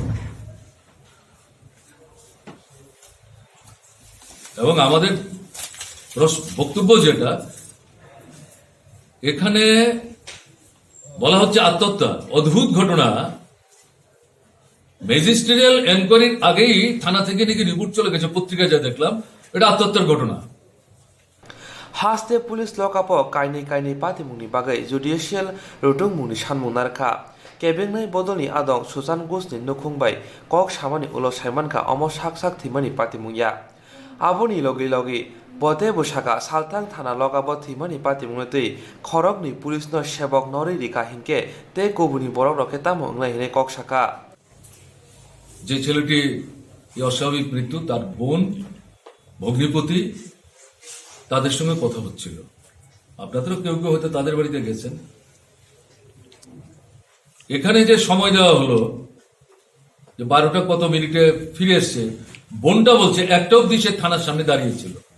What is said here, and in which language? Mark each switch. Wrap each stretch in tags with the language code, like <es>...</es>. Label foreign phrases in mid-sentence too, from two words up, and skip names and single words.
<bn>এবং আমাদের বক্তব্য যেটা এখানে বলা হচ্ছে আত্মহত্যা অদ্ভুত ঘটনা ম্যাজিস্ট্রিয়াল এনকোয়ারির আগেই থানা থেকে নাকি রিপোর্ট চলে গেছে পত্রিকায় যা দেখলাম এটা আত্মহত্যার ঘটনা</bn> <trp>হাসতে পুলিশ লকাপো কাইনি পাতিমুনি বাগै जुडिशियल रुटुंमुनि सानमुनारखा केबेंनाय बदलनि आदं सुसान घोषनि नखुंबाय कक सामानि उलो साइमानखा अमो साक थैमानि पातिमुया आबोनि लगे बदे बोसाका सालथां थाना लगाबो थैमानि पातिमुनतै खरकनि पुलिसनो सेबक नरै रिका हिंके ते गुबुनि बरक रखे तामो अंगलायहैनाय कक साका</trp> <bn>যে ছেলেটি এই অস্বাভাবিক মৃত্যু, তার বোন, ভগ্নিপতি, তাদের সঙ্গে কথা হচ্ছিল। আপনাদেরও কেউ কেউ হয়তো তাদের বাড়িতে গেছেন। এখানে যে সময় দেওয়া হলো যে 12টা কত মিনিটে ফিরে এসছে, বোনটা বলছে 1টা অব্দি সে থানার সামনে দাঁড়িয়েছিল।</bn>